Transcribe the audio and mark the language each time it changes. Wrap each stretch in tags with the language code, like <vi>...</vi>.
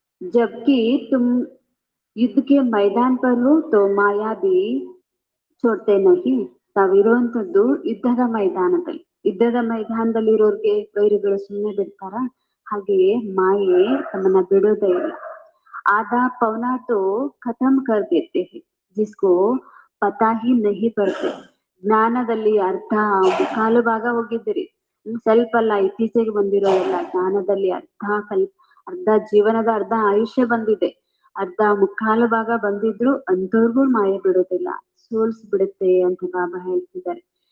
<hi>जबकि तुम युद्ध के मैदान पर हो तो माया भी छोड़ते नहीं.</hi> <kn>ತಾವಿರುವಂತದ್ದು ಯುದ್ಧದ ಮೈದಾನದಲ್ಲಿ. ಯುದ್ಧದ ಮೈದಾನದಲ್ಲಿ ಇರೋರ್ಗೆ ವೈರಿಗಳು ಸುಮ್ಮನೆ ಬಿಡ್ತಾರ? ಹಾಗೆಯೇ ಮಾಯೆ ತಮ್ಮನ್ನ ಬಿಡೋದೇ ಇಲ್ಲ.</kn> <hi>आधा पौना तो खत्म कर देते हैं जिसको पता ही नहीं पड़ते.</hi> <kn>ಜ್ಞಾನದಲ್ಲಿ ಅರ್ಧ ಮುಕ್ಕಾಲು ಭಾಗ ಹೋಗಿದ್ದೀರಿ. ಸ್ವಲ್ಪ ಅಲ್ಲ, ಇತ್ತೀಚೆಗೆ ಬಂದಿರೋದಲ್ಲ. ಜ್ಞಾನದಲ್ಲಿ ಅರ್ಧ ಜೀವನದ ಅರ್ಧ ಆಯುಷ್ಯ ಬಂದಿದೆ. ಅರ್ಧ ಮುಕ್ಕಾಲು ಭಾಗ ಬಂದಿದ್ರು ಅಂತವ್ರಿಗೂ ಮಾಯೆ ಬಿಡೋದಿಲ್ಲ, ಸೋಲ್ಸ್ಬಿಡುತ್ತೆ ಅಂತ ಬಾಬಾ ಹೇಳ್ತಿದ್ದಾರೆ.</kn>